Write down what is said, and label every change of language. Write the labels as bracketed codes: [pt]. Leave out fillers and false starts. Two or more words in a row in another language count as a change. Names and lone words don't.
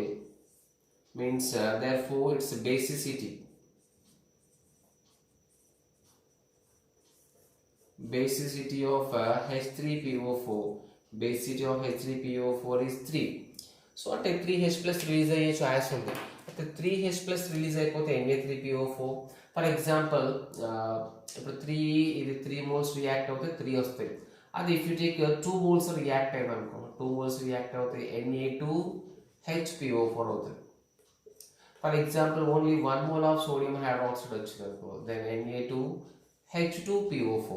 [en] Means therefore it's basicity. Basicity of H3PO4. Basicity of H3PO4 is 3. So at 3H plus release [te] అయ్యే ఛాయిస్ ఉంది. [en] at 3H plus release అయిపోతే Na3PO4. for example [te] ఇప్పుడు 3 ఇది 3 moles రియాక్ట్ అవుతే 3 వస్తాయి. అది [en] if you take 2 moles [te] రియాక్ట్ అయింది అనుకో, 2 moles రియాక్ట్ అవుతాయి Na2HPO4 అవుతుంది. [en] for example only 1 mole of sodium hydroxide [te] వచ్చింది అనుకో, [en] దెన్ Na2H2PO4.